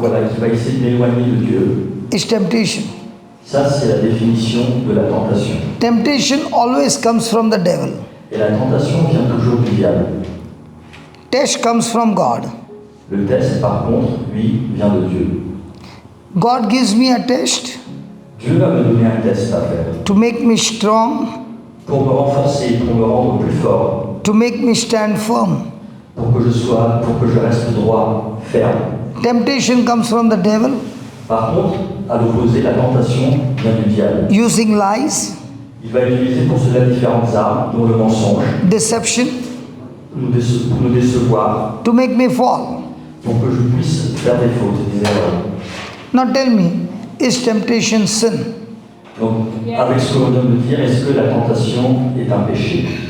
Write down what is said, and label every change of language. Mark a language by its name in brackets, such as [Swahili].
[French] voilà, qui va essayer de m'éloigner de Dieu. [English] is temptation. [French] Ça, c'est la définition de la tentation. [English] Temptation always comes from the devil. [French] Et la tentation vient toujours du diable. [English] Test comes from God. [French] Le test, par contre, lui, vient de Dieu. [English] God gives me a test [French] Dieu va me donner un test à faire [English] to make me strong, [French] pour me renforcer, pour me rendre plus fort, [English] to make me stand firm. [French] pour que je reste droit, ferme. [English] Temptation comes from the devil [French] Par contre, à l'opposé, la tentation vient du diable. [English] using lies, [French] Il va utiliser pour cela différentes armes, dont le mensonge, [English] deception, [French] pour nous décevoir, [English] to make me fall. [French] pour que je puisse faire des fautes, des erreurs. [English] Now tell me, is temptation sin? [French] Donc, avec ce que l'on vient de dire, est-ce que la tentation est un péché?